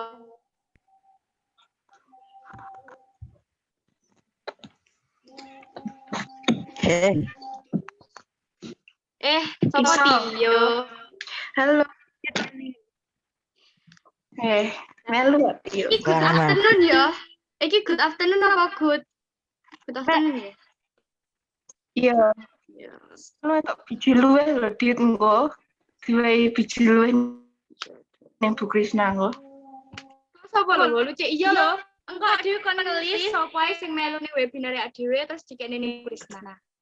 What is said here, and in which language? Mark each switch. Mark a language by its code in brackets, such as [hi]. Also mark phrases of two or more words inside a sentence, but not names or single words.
[jv] Sopo Tio? Halo. Melu Tio. Iki [en] good afternoon [jv] ya. Iki [en] good afternoon [jv] apa good? [en] Good afternoon ya. [jv] Iya. Lu tak biji luwe lho dit engko. Diwehi biji luwe ning Bu Krisna engko. Sopo lho lucu iya lho. Engko dhewe kon ngelis sapa ae sing melu ning webinar dhewe terus dikene ning Krisna.